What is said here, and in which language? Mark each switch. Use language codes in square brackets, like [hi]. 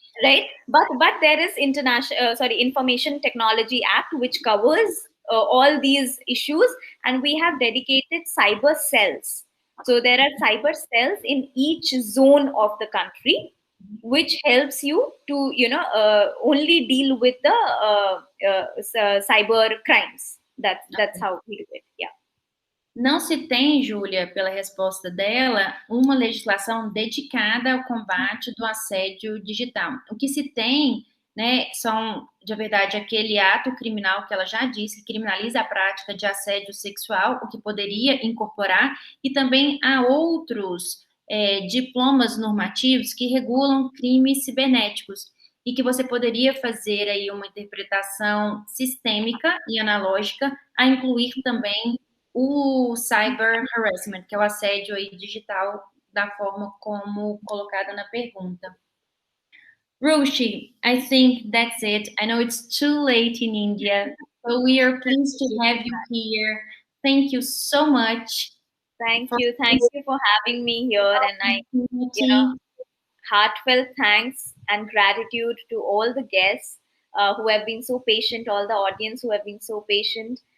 [en] Right, but there is Information Technology Act, which covers all these issues, and we have dedicated cyber cells. So there are cyber cells in each zone of the country, which helps you to only deal with the cyber crimes. That's how we do it. Yeah. [pt] Não se tem, Júlia, pela resposta dela, uma legislação dedicada ao combate do assédio digital. O que se tem, né, são, de verdade, aquele ato criminal que ela já disse, que criminaliza a prática de assédio sexual, o que poderia incorporar, e também há outros diplomas normativos que regulam crimes cibernéticos, e que você poderia fazer aí uma interpretação sistêmica e analógica a incluir também o cyber harassment, que é o assédio aí digital, da forma como colocada na pergunta. [en] Roshi, I think that's it. I know it's too late in India, so we are pleased to have you here. Thank you so much. Thank you for having me here, and I, heartfelt thanks and gratitude to all the guests who have been so patient, all the audience who have been so patient.